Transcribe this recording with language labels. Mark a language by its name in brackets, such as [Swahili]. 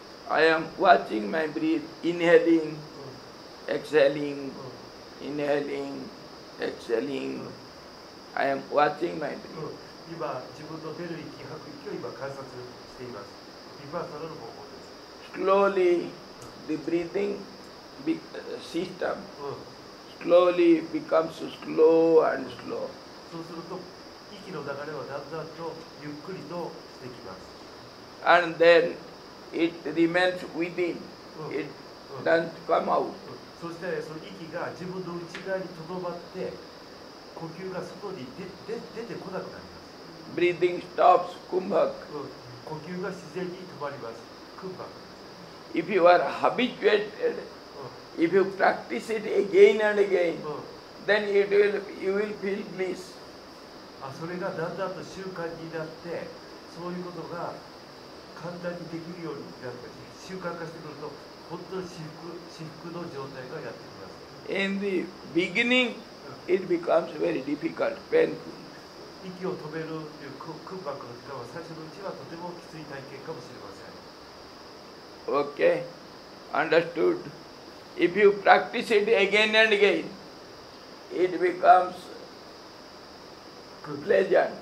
[English] I am watching my breath, inhaling, exhaling, inhaling, exhaling. I am watching my breath. [Japanese] 今自分の出る息吐く息を今観察しています。リパーサナの方法です。 [English] Slowly, the breathing system うん slowly becomes slow and slow. [Japanese] そうすると息の流れはだんだんとゆっくりとしてきます。 [English] And then it remains within. It うん doesn't come out. [Japanese] そしてその息が自分の内側にとどまって呼吸が外に出てこなくなります。 [English] Breathing stops, kumbhak. [Japanese] 呼吸が自然に止まります。空白。 [English] If you are habituated, if you practice it again and again, then you will feel bliss. [Japanese] それがだんだんと習慣になってそういうことが簡単にできるようになって習慣化してくると本当に至福の状態がやってきます。 [English] In the beginning, it becomes very difficult, painful. [Japanese] 息を止めるという空白の時間は最初のうちはとてもきつい体験かもしれません。 [English] Okay? Understood? If you practice it again and again, it becomes pleasant.